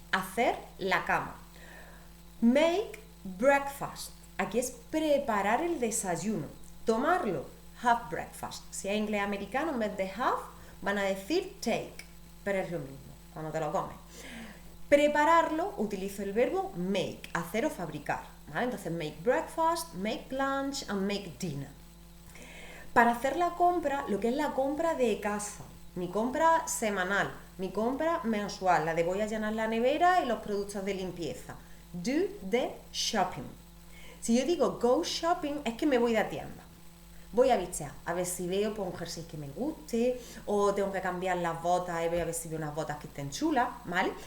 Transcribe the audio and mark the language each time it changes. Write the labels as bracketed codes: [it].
[es] Hacer la cama. [en] Make breakfast. [es] Aquí es preparar el desayuno. Tomarlo. [en] Have breakfast. [es] Si es inglés americano, en vez de have, van a decir take. Pero es lo mismo, cuando te lo comes. Prepararlo, utilizo el verbo make, hacer o fabricar, ¿vale? Entonces, [en] make breakfast, make lunch and make dinner. [es] Para hacer la compra, lo que es la compra de casa, mi compra semanal, mi compra mensual, la de voy a llenar la nevera y los productos de limpieza. [en] Do the shopping. [es] Si yo digo [en] go shopping, [es] es que me voy de tienda. Voy a bichear, a ver si veo pues, un jersey que me guste, o tengo que cambiar las botas y voy a ver si veo unas botas que estén chulas, ¿vale?